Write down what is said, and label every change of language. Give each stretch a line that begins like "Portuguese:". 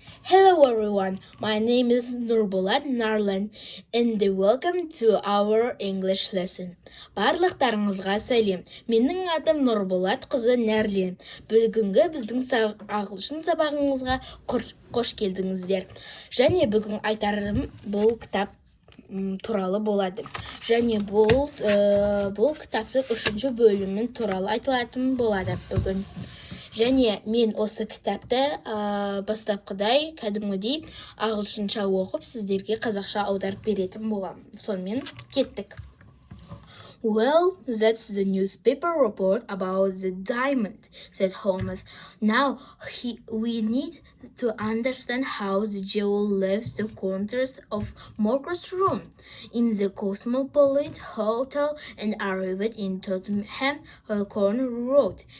English: Hello everyone, my name is Narlen and welcome to our English lesson.
Kazakh: Барлықтарыңызға сәлем. Менің атым Нұрболат қызы Нәрлен. Бүгінгі біздің ағылшын сабағыңызға қош келдіңіздер. Және бүгін айтарым бұл кітап туралы болады. Және бұл кітаптың 3-ші бөлімін туралы айтылатын болады бүгін. Және мен осы кітапты бастапқыдай кәдімгідей ағылшынша оқып сіздерге қазақша аударып беретін боламын. Сонымен кеттік.
English: Well, that's the newspaper report about the diamond, said Holmes. Now we need to understand how the jewel left the counters of Marcus' room in the Cosmopolitan Hotel and arrived in Tottenham Corner Road.